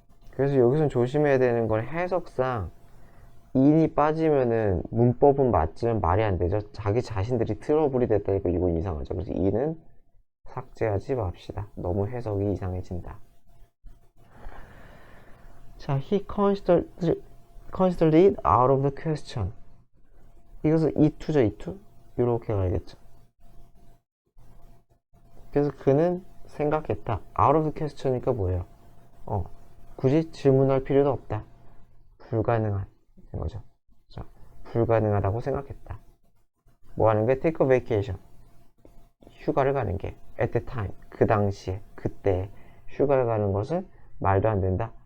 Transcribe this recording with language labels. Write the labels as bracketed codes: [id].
[ko] 그래서 여기서 조심해야 되는 건 해석상 in이 빠지면은 문법은 맞지만 말이 안 되죠. 자기 자신들이 트러블이 됐다니까 이건 이상하죠. 그래서 in은 삭제하지 맙시다. 너무 해석이 이상해진다. [en] 자, he considered it out of the question. [ko] 이것은 이투죠, 이투? 이렇게 가야겠죠. 그래서 그는 생각했다. [en] out of the question [ko] 이니까 뭐예요? 굳이 질문할 필요도 없다. 불가능한 거죠. 자, 불가능하다고 생각했다. 뭐 하는 게 [en] take a vacation. [ko] 휴가를 가는 게 [en] at the time. [ko] 그 당시에, 그때 휴가를 가는 것은 말도 안 된다.